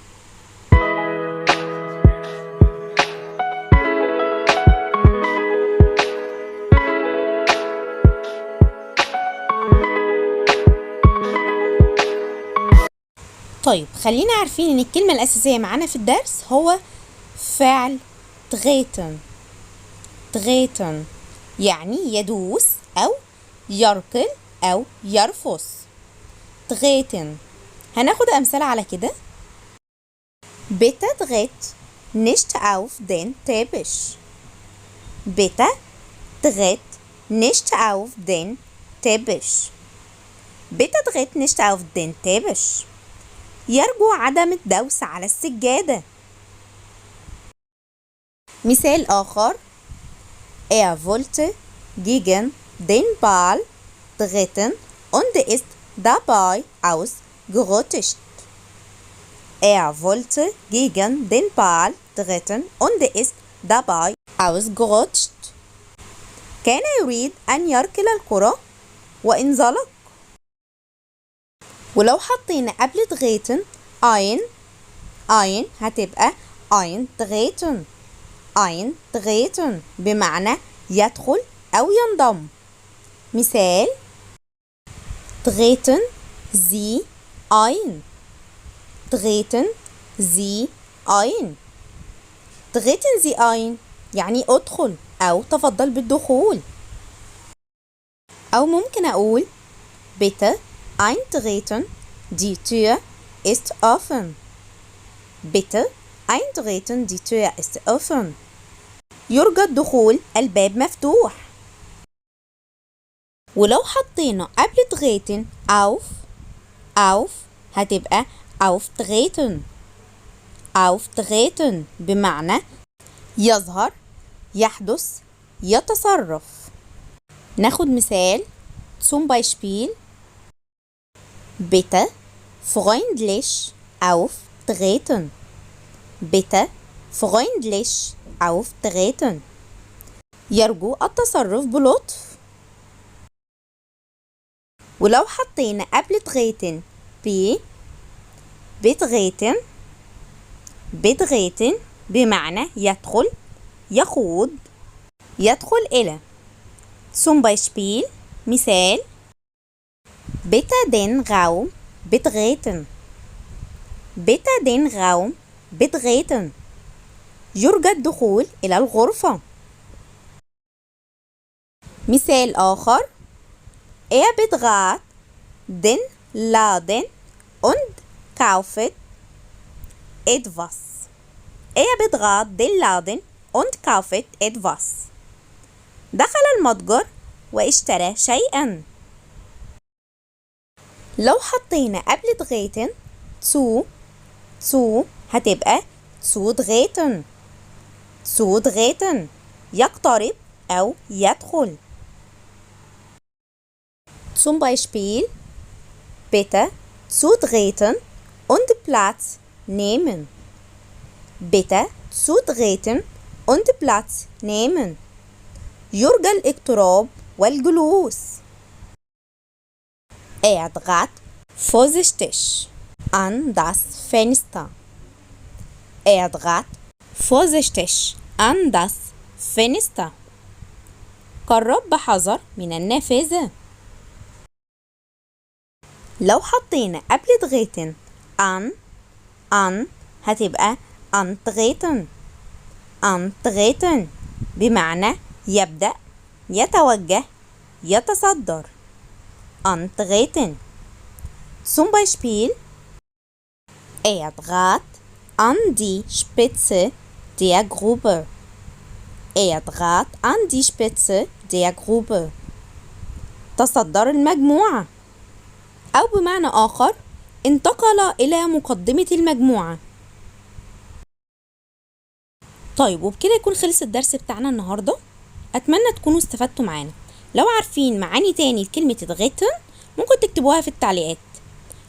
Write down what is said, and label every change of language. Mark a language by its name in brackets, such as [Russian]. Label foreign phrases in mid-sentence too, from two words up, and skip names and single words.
[Arabic] طيب خلينا عارفين ان الكلمة الاساسية معانا في الدرس هو فعل تغيتن. تغيتن يعني يدوس او يركل او يرفس. تغيتن هناخد امثله على كده. [German] Bitte tritt nicht auf den Teppich. Bitte tritt nicht auf den Teppich. Bitte tritt nicht auf den Teppich. [Arabic] يرجو عدم الدوس على السجادة. مثال آخر. [German] wollte gegen den Ball treten und ist dabei ausgerutscht. wollte gegen den Ball treten und ist dabei ausgerutscht. [Arabic] كان يريد أن يركل الكرة وانزلق. ولو حطينا قبل [German] treten ein [Arabic] هتبقى eintreten. eintreten بمعنى يدخل أو ينضم. [German] مثال treten Sie ein. treten Sie ein. treten Sie ein [Arabic] يعني ادخل أو تفضل بالدخول. أو ممكن أقول [German] bitte eintreten, die Tür ist offen. bitte eintreten, die Tür ist offen. [Arabic] يرجى الدخول، الباب مفتوح. ولو حطينا قبل [German] treten auf [Arabic] هتبقى auftreten. auftreten بمعنى يظهر، يحدث، يتصرف. ناخد مثال [German] zum Beispiel bitte freundlich auftreten. bitte freundlich auftreten [Arabic] يرجو التصرف بلطف. ولو حطينا قبل [German] treten betreten [Arabic] بمعنى يدخل، يخوض، يدخل إلى. [German] zum Beispiel مثال bitte den Raum betreten. bitte den Raum betreten [Arabic] يرجى الدخول إلى الغرفة. مثال آخر [German] betrat den Laden und kauft etwas. betrat den Laden und kauft etwas. [Arabic] دخل المتجر واشترى شيئا. لو حطينا قبل [German] treten zu [Arabic] هتبقى zutreten. zutreten يقترب أو يدخل. [German] zum Beispiel bitte zutreten und Platz nehmen. bitte zutreten und Platz nehmen [Arabic] يرجى الاقتراب والجلوس. [German] trat vorsichtig an das Fenster. trat vorsichtig an das Fenster [Arabic] قرب بحذر من النافذة. لو حطينا قبل [German] treten an [Arabic] هتبقى antreten. antreten بمعنى يبدأ، يتوجه، يتصدر. [German] antreten zum Beispiel trat an die Spitze der Gruppe. trat an die Spitze der Gruppe [Arabic] تصدر المجموعة. أو بمعنى آخر انتقل إلى مقدمة المجموعة. طيب وبكده يكون خلص الدرس بتاعنا النهاردة. أتمنى تكونوا استفدتوا معانا. لو عارفين معاني تاني لكلمة اتغيتن ممكن تكتبوها في التعليقات.